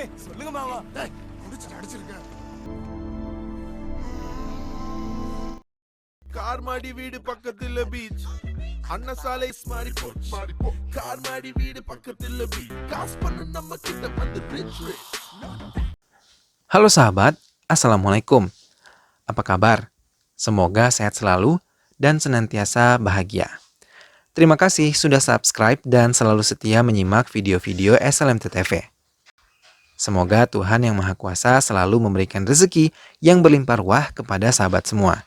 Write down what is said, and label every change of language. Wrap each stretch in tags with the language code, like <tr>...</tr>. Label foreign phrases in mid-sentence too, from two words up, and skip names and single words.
<ta>சொல்லுங்க மாமா. டேய், குடிச்சிட்டு அடிச்சிருக்க. கார் மாடி வீடு பக்கத்துல பீச், அண்ணா சாலை மாறி போச்சு. கார் மாடி வீடு பக்கத்துல பீச், காசு பண்ண நம்ம கிட்ட வந்து rich.</ta> <id>Halo sahabat, Assalamualaikum. Apa kabar? Semoga sehat selalu dan senantiasa bahagia. Terima kasih sudah subscribe dan selalu setia menyimak video-video SLMT TV. Semoga Tuhan Yang Maha Kuasa selalu memberikan rezeki yang berlimpah ruah kepada sahabat semua.</id>